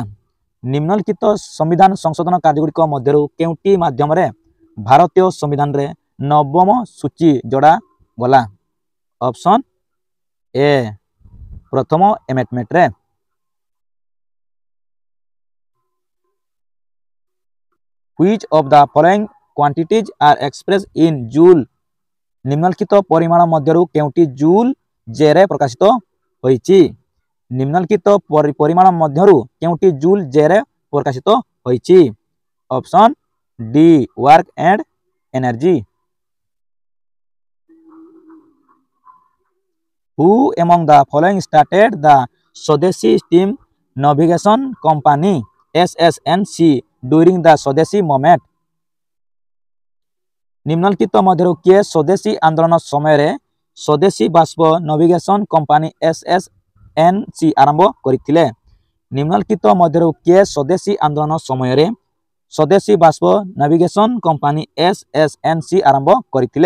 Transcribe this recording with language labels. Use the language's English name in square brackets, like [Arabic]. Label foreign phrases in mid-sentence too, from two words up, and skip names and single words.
[Odia] ନିମ୍ନଲିଖିତ ସମ୍ବିଧାନ ସଂଶୋଧନ କାର୍ଯ୍ୟଗୁଡ଼ିକ ମଧ୍ୟରୁ କେଉଁଟି ମାଧ୍ୟମ ରେ ଭାରତୀୟ ସମ୍ବିଧାନ ରେ ନବମ ସୂଚୀ ଯୋଡ଼ା ଗଲା? [English] option A [Odia] ପ୍ରଥମ ଏମେଣ୍ଡମେଣ୍ଟ ରେ। [English] Which of the following quantities are expressed in joule? [Odia] ନିମ୍ନଲିଖିତ ପରିମାଣ ମଧ୍ୟରୁ କେଉଁଟି ଜୁଲ ଯେ ରେ ପ୍ରକାଶିତ ହୋଇଛି? ନିମ୍ନଲିଖିତ ପରିମାଣ ମଧ୍ୟରୁ କେଉଁଟି ଜୁଲ ଯେ ରେ ପ୍ରକାଶିତ ହୋଇଛି? [English] Option D work and energy. Who among the following started the Swadeshi Steam Navigation Company SSNC during the Swadeshi movement? [Odia] ନିମ୍ନଲିଖିତ ମଧ୍ୟରୁ କିଏ ସ୍ୱଦେଶୀ ଆନ୍ଦୋଳନ ସମୟ ରେ ସ୍ୱଦେଶୀ ବାଷ୍ପ ନେଭିଗେସନ କମ୍ପାନୀ SSNC ଆରମ୍ଭ କରିଥିଲେ? ନିମ୍ନଲିଖିତ ମଧ୍ୟରୁ କିଏ ସ୍ୱଦେଶୀ ଆନ୍ଦୋଳନ ସମୟ ରେ ସ୍ୱଦେଶୀ ବାଷ୍ପ ନେଭିଗେସନ କମ୍ପାନୀ SSNC ଆରମ୍ଭ କରିଥିଲେ?